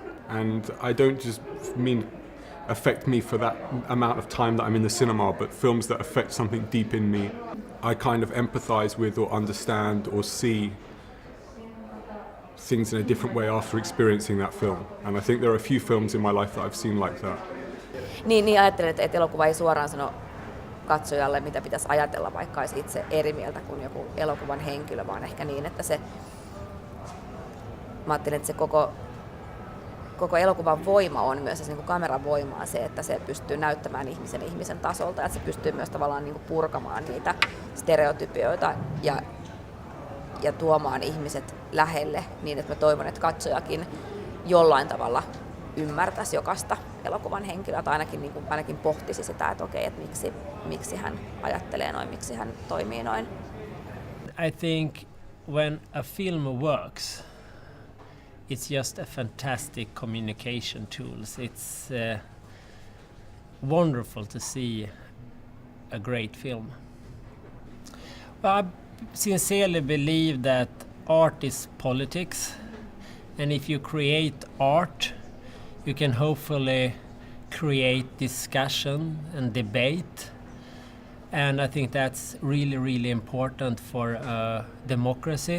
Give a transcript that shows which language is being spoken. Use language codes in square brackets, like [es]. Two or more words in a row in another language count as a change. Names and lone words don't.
[en] And I don't just mean affect me for that amount of time that I'm in the cinema, but films that affect something deep in me. I kind of empathize with or understand or see things in a different way after experiencing that film. And I think there are a few films in my life that I've seen like that. [fi] Niin ajattelen, että elokuva ei suoraan sano katsojalle, mitä pitäisi ajatella, vaikka olisi itse eri mieltä kuin joku elokuvan henkilö, vaan ehkä niin, että mä ajattelen, että se koko elokuvan voima on myös niin kuin kameran voimaa se, että se pystyy näyttämään ihmisen tasolta, että se pystyy myös tavallaan niin kuin purkamaan niitä stereotypioita ja tuomaan ihmiset lähelle niin, että mä toivon, että katsojakin jollain tavalla ymmärtäisi jokaista elokuvan henkilöä tai ainakin pohtisi sitä, että okei, että miksi hän ajattelee noin, miksi hän toimii noin. [en] I think when a film works, it's just a fantastic communication tool. It's wonderful to see a great film. Well, I sincerely believe that art is politics, and if you create art, you can hopefully create discussion and debate, and I think that's really, really important for democracy.